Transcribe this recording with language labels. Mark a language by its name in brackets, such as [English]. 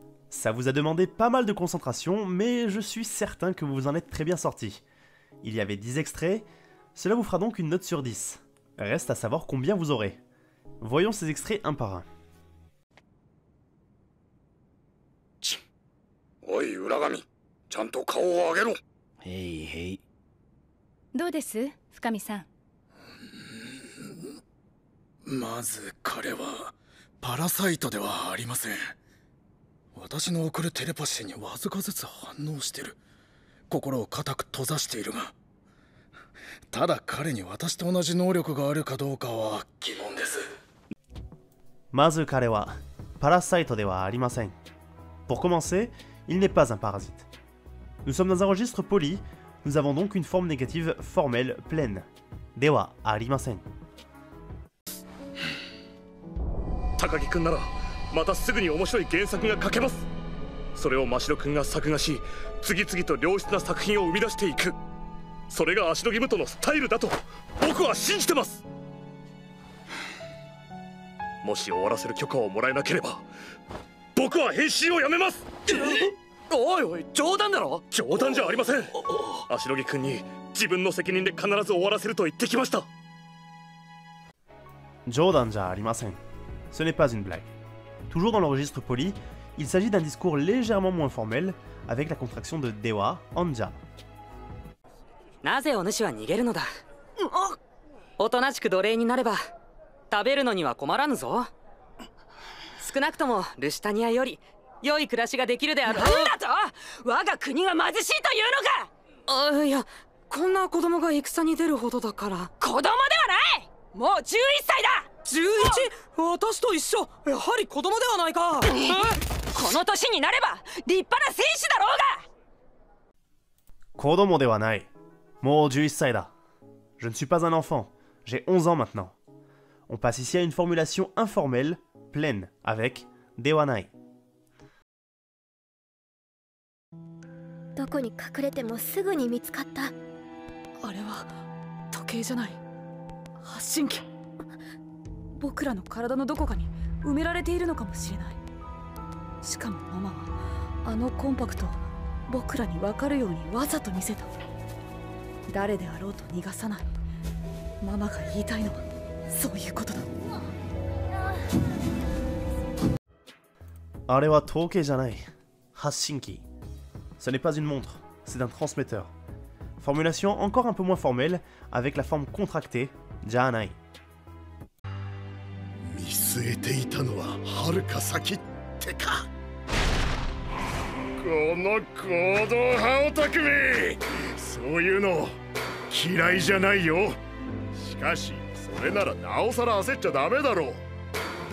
[French] Ça vous a demandé pas mal de concentration, mais je suis certain que vous vous en êtes très bien sortis. Il y avait 10 extraits, cela vous fera donc une note sur 10. Reste à savoir combien vous aurez. Voyons ces extraits un par un. [Japanese] おい浦上、ちゃんと顔を上げろ。へいへい。どうです深見さん。まず彼はパラサイトではありません。私の送るテレパシーにわずかずつ反応してる。心を固く閉ざしているが、ただ彼に私と同じ能力があるかどうかは疑問です。まず彼はパラサイトではありません。 [French] Pour commencer, il n'est pas un parasite. Nous sommes dans un registre poli, nous avons donc une forme négative formelle pleine. [Japanese] Dewa arimasen. 高木くんならまたすぐに面白い原作が書けます。それを真城くんが作画し、次々と良質な作品を生み出していく。それが足利義元のスタイルだと僕は信じてます。もし終わらせる許可をもらえなければ僕は編集をやめます。おいおい、冗談だろ。冗談じゃありません。足利くんに自分の責任で必ず終わらせると言ってきました。冗談じゃありません。 [French] Ce n'est pas une blague. Toujours dans le registre poli, il s'agit d'un discours légèrement moins formel, avec la contraction de Dewa, Anja. [Japanese] なぜお主は逃げるのだ。おとなしく奴隷になれば食べるのには困らぬぞ。少なくともルシタニアより良い暮らしができるであろう。なんだと、我が国が貧しいというのか。いや、こんな子供が戦に出るほどだから。子供ではない、もう11歳だ。 11？ 私と一緒。やはり子供ではないか。この年になれば立派な戦士だろうが。子供ではない。もう11歳だ。 [French] Je ne suis pas un enfant. J'ai 11 ans maintenant. On passe ici à une formulation informelle, pleine, avec Dewanai. [Japanese] どこに隠れてもすぐに見つかった。あれは時計じゃない、発信機。僕らの体のどこかに埋められているのかもしれない。しかもママはあのコンパクトを僕らに分かるようにわざと見せた。誰であろうと逃がさない。ママが言いたいのはそういうことだ。 Are wa touke janai. Hashinki. [French] Ce n'est pas une montre, c'est un transmetteur. Formulation encore un peu moins formelle, avec la forme contractée, janai. [Japanese] 見据えていたのは遥か先ってか。この行動派オタクめ、そういうの嫌いじゃないよ。しかしそれならなおさら焦っちゃダメだろう。